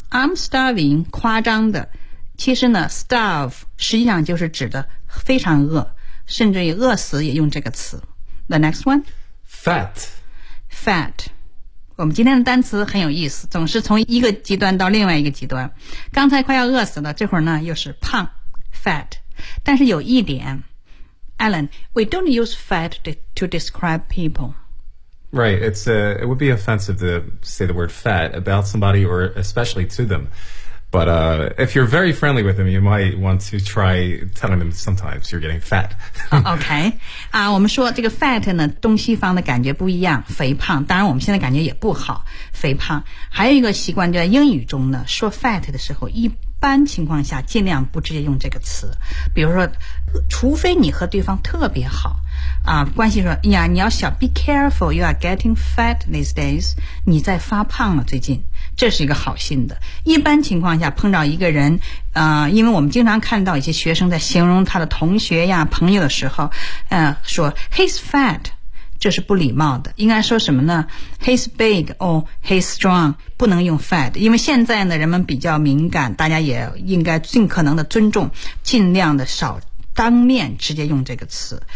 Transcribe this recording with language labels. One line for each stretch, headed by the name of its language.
English: I'm starving.
Chinese: 夸张的。其实呢 starve 实际上就是指的非常饿，甚至于饿死也用这个词。
English: The next one. Fat. Fat.
Chinese: 我们今天的单词很有意思，总是从一个极端到另外一个极端。刚才快要饿死了，这会儿呢又是胖 ,fat. 但是有一点
English: ,Alan, we don't use fat to describe people. Right, it would be offensive to say the word fat about somebody or especially to them. But, if you're very friendly with them, you might want to try telling them sometimes you're getting fat. okay.
Chinese: 啊、我们说这个 fat 呢东西方的感觉不一样，肥胖。当然我们现在感觉也不好，肥胖。还有一个习惯就在英语中呢，说 fat 的时候一般情况下尽量不直接用这个词。比如说除非你和对方特别好。啊、关系说呀你要小
English: be careful, you are getting fat these days.
Chinese: 你在发胖了最近。这是一个好心的。一般情况下碰到一个人因为我们经常看到一些学生在形容他的同学呀朋友的时候说
English: he's fat,
Chinese: 这是不礼貌的。应该说什么呢 ?
English: he's big or he's strong,
Chinese: 不能用 fat, 因为现在呢人们比较敏感，大家也应该尽可能的尊重，尽量的少当面直接用这个词。